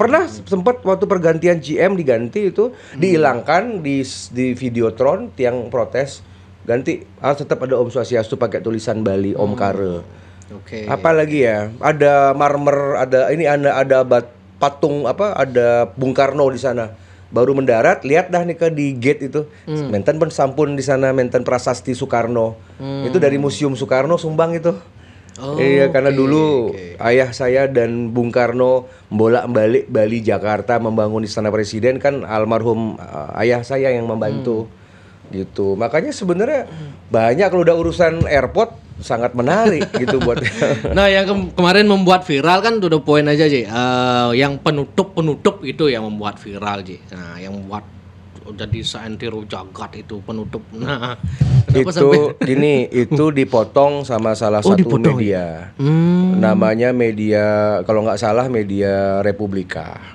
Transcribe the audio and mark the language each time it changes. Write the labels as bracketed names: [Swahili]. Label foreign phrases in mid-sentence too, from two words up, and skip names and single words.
[Indonesian] Pernah sempat waktu pergantian GM diganti itu dihilangkan di Videotron, tiang protes ganti harus tetap ada [Balinese] Om Swastiastu [Indonesian] pakai tulisan Bali Om Kare. Oke. Apalagi ya, ada marmer, ada patung ada Bung Karno di sana. Baru mendarat, lihat dah nih di gate itu. [Balinese] Menten pun sampun di sana, menten prasasti Soekarno. [Indonesian] Itu dari Museum Soekarno sumbang itu. Iya, karena dulu ayah saya dan Bung Karno bolak-balik Bali Jakarta membangun Istana Presiden kan almarhum ayah saya yang membantu. Gitu. Makanya sebenarnya banyak kalau udah urusan airport sangat menarik gitu buat. Nah, yang kemarin membuat viral kan [English] to the point [Indonesian] aja, Ji. Yang penutup itu yang membuat viral, Ji. Nah, yang membuat jadi saentiro jagat itu penutup. Nah, itu dipotong sama salah satu media. Namanya media, kalau nggak salah media Republika.